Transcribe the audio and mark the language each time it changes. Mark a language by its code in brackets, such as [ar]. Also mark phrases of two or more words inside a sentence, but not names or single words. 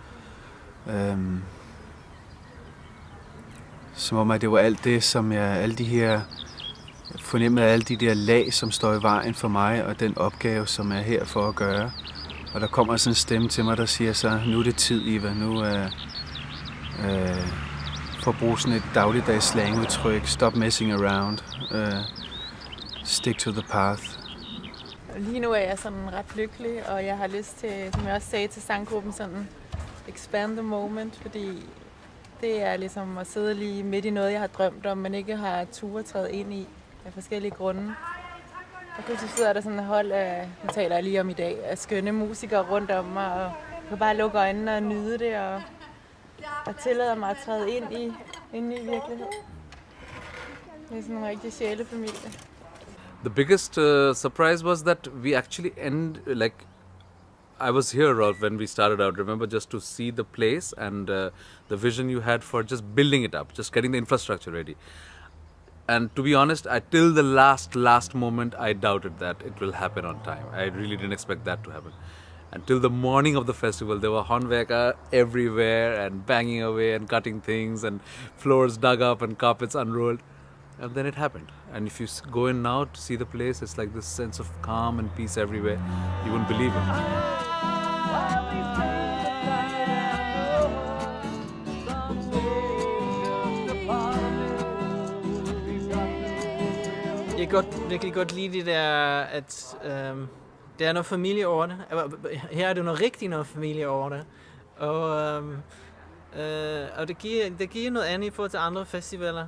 [da] Som om, at det var alt det, som alle de her fornemmede alle de der lag, som står i vejen for mig, og den opgave, som er her for at gøre. Og der kommer sådan en stemme til mig, der siger så, nu er det tid, Iva, nu for at bruge sådan et dagligdags slangudtryk, [en] stop messing around, stick to the path. [da] Lige nu er jeg sådan ret lykkelig, og jeg har lyst til, som jeg også sagde til sanggruppen, sådan [en] expand the moment, [da] fordi det er ligesom at sidde lige midt i noget, jeg har drømt om, men ikke har tur træde ind i af forskellige grunde. Og pludselig sidder der sådan et hold af, nu taler jeg lige om i dag, af skønne musikere rundt om mig, og jeg kan bare lukke øjnene og nyde det, og tillader mig at træde ind i virkeligheden. Det er sådan en rigtig sjælefamilie. [en] The biggest surprise was that we actually I was here, Rolf, when we started out. Remember, just to see the place and the vision you had for just building it up, just getting the infrastructure ready. And to be honest, till the last moment, I doubted that it will happen on time. I really didn't expect that to happen. Until the morning of the festival, there were håndværkere everywhere and banging away and cutting things and floors dug up and carpets unrolled. And then it happened. And if you go in now to see the place, it's like this sense of calm and peace everywhere. You wouldn't believe it. [da] Jeg kan virkelig godt lide det der, at der er noget familie over det. Her er det noget familie over det. Og det giver noget andet i forhold til andre festivaler.